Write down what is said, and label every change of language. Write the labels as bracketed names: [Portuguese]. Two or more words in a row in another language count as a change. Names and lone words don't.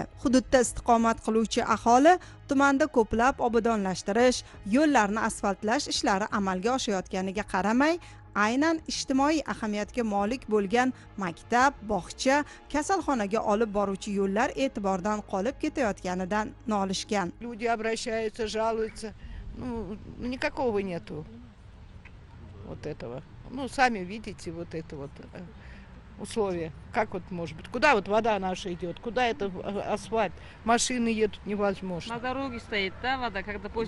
[Uzbek] Hududda istiqomat qiluvchi aholi tumanda ko'plab obodonlashtirish, yo'llarni asfaltlash ishlari amalga oshayotganiga qaramay, aynan ijtimoiy ahamiyatga molik bo'lgan maktab, bog'cha, kasalxonaga olib boruvchi yo'llar e'tibordan qolib ketayotganidan nolishgan. [Russian] Люди обращаются, жалуются. Никакого нету вот этого. Сами видите вот это вот условия. Как вот может быть? Куда вот вода наша идет? Куда это асфальт? Машины едут невозможно. На дороге стоит, да, вода, когда после